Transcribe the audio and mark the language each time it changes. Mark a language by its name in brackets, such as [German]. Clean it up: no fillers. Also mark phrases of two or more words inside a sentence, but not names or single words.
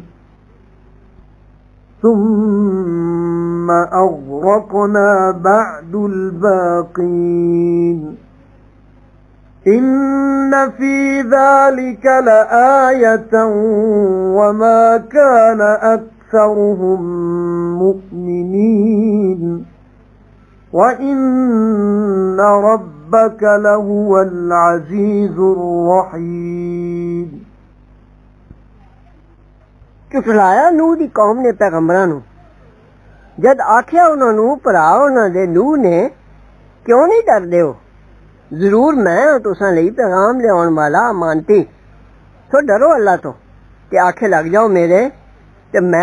[Arabic] ثم أغرقنا بعد الباقين إن في ذلك لآية وما كان أكثرهم مؤمنين وإن ربك لهو العزيز الرحيم [Punjabi] ਝੁਠਲਾਇਆ ਨੂਹ ਦੀ ਕੌਮ ਨੇ ਪੈਗੰਬਰਾਂ ਨੂੰ ਜਦ ਆਖਿਆ ਉਹਨਾਂ ਨੂੰ ਭਰਾ ਉਹਨਾਂ ਦੇ ਨੂਹ ਨੇ ਕਿਉਂ ਨਹੀਂ ਡਰਦੇ ਹੋ ਜ਼ਰੂਰ ਮੈਂ ਤੁਸਾਂ ਲਈ ਪੈਗਾਮ ਲਿਆਉਣ ਵਾਲਾ ਅਮਾਨਤੀ ਸੋ ਡਰੋ ਅੱਲਾ ਤੋਂ ਤੇ ਆਖੇ ਲੱਗ ਜਾਓ ਮੇਰੇ ਤੇ ਮੈਂ